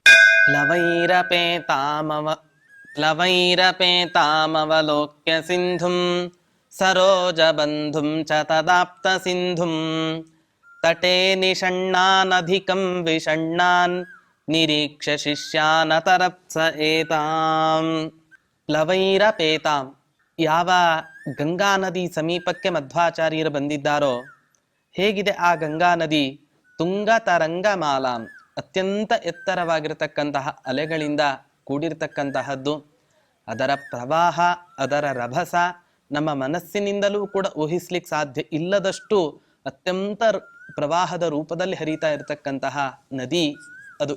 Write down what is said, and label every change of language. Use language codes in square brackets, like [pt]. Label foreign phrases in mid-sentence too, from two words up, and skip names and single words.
[sa] प्लवैरपेतामवलोक्य सिन्धुं सरोजबन्धुं च तदाप्तसिन्धुं तटे निषण्णानधिकं विषण्णान् निरीक्ष्य शिष्यानतरप्स एताಂ। [kn] ಪ್ಲವೈರಪೇತಾಂ, ಯಾವ ಗಂಗಾ ನದಿ ಸಮೀಪಕ್ಕೆ ಮಧ್ವಾಚಾರ್ಯರು ಬಂದಿದ್ದಾರೋ ಹೇಗಿದೆ ಆ ಗಂಗಾ ನದಿ? [sa] ತುಂಗ ತರಂಗಮಾಲಾಂ, [kn] ಅತ್ಯಂತ ಎತ್ತರವಾಗಿರತಕ್ಕಂತಹ ಅಲೆಗಳಿಂದ ಕೂಡಿರ್ತಕ್ಕಂತಹದ್ದು. ಅದರ ಪ್ರವಾಹ, ಅದರ ರಭಸ ನಮ್ಮ ಮನಸ್ಸಿನಿಂದಲೂ ಕೂಡ ಊಹಿಸ್ಲಿಕ್ಕೆ ಸಾಧ್ಯ ಇಲ್ಲದಷ್ಟು ಅತ್ಯಂತ ಪ್ರವಾಹದ ರೂಪದಲ್ಲಿ ಹರಿತಾ ಇರತಕ್ಕಂತಹ ನದಿ ಅದು.